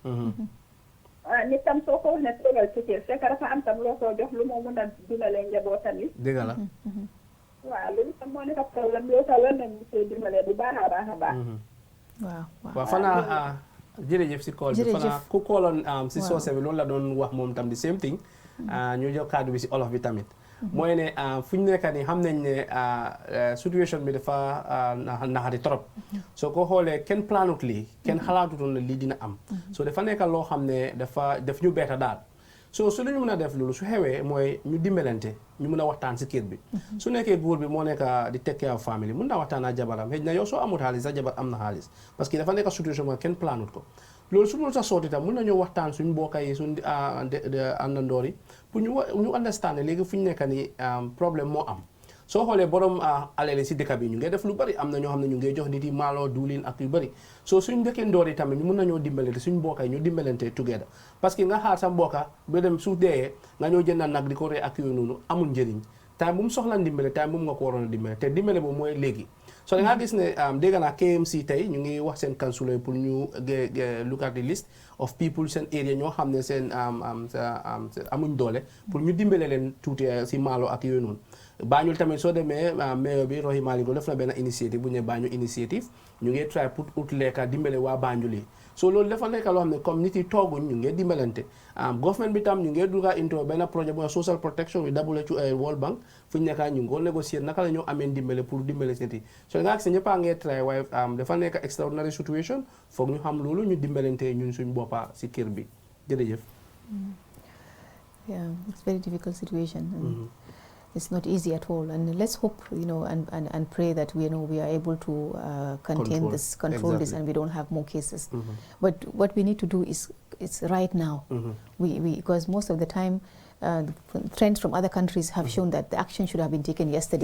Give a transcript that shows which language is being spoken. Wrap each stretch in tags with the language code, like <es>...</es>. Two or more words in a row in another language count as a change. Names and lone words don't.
<wo>Nit tam soo ko wax ne toogal ci kër fekk dafa am tam loo ko jox lu moo mën a dundalee njabootam yi. dëgg la. waaw loolu tam moo nekk problème bi yow war nañu see dimbalee bu baax a baax a baax. waaw fanaa jërëjëf si call bi fanaa ku kooloon si soose bi loolu la doon wax moom tam di</wo> <en>same thing</en> <wo>ñu jox kaddu bi si olof bi tamit mooy ne fu ñu nekk nii xam nañ ne situation bi dafa naxari trop soo ko xoolee kenn planut lii kenn xalaatutoon ne lii dina am so dafa nekk loo xam ne daf ñu beeta daal so su lu ñu mën a def loolu su xewee mooy ñu dimbalante ñu mën a waxtaan si kër bi su nekkee góor bi moo nekk di</wo> <en>take care of family</en> <wo>mën naa waxtaan ak jabaram xëy na yow soo amul xaalis sa jabar am na xaalis parce que dafa nekk situation mooy kenn planut ko loolu su mënul sa sooti tam mën nañoo waxtaan suñu mbokk yi suñu àndandoor yi pour ñu understand léegi fu ñu nekk ni problème moo am soo xoolee borom alali si dëkk bi ñu ngi def lu bari am na ñoo xam ne ñu ngi jox nit yi maalo duulin ak yu bari soo suñ dëkkee ndoor yi tamit ñu mun nañoo dimbalante suñ mbokka yi ñu dimbalante together parce que nga xaar sa mbokka ba dem su dee nga ñoo jënd nag di ko ree ak yooyu noonu amul njëriñ time bu mu soxla ndimbale time bu mu nga ko waroon a dimbale te dimbale boobu mooy léegi so da nga gis ne dégg naa KMC tey ñu ngi wax seen councilor pour ñu</wo> <en>look at the list of people</en> <wo>seen area ñoo xam ne seen amuñ doole pour ñu dimbale leen tuuti si maalo ak yooyu noonu Banjul tamit soo demee mayor bi Rohey Malick Lowe def na benn initiative bu ñu ne Banjul initiative ñu ngi try pour ut lekka dimbale waa Banjul yi so loolu dafa nekk loo xam ne comme nit yi tooguñ ñu ngi dimbalante government bi tam ñu ngi dugga into benn projet bu</wo> <en>social protection with</en> <wo>WHO World Bank fu ñu nekka ñu ngi ko négocier naka la ñoo amee dimbale pour dimbale nit yi so nga gis ne ñëpp a ngi try waaye dafa nekk</wo> <en>extraordinary situation</en> <wo>foog ñu xam loolu ñu dimbalante ñun suñ boppa si kër bi jërëjëf.</wo> <en>Yeah, it's a very difficult situation. It's not easy at all, and let's hope, and pray that we are able to control this, and we don't have more cases. But what we need to do is right now. Because most of the time, trends from other countries have shown that the action should have been taken yesterday.</en>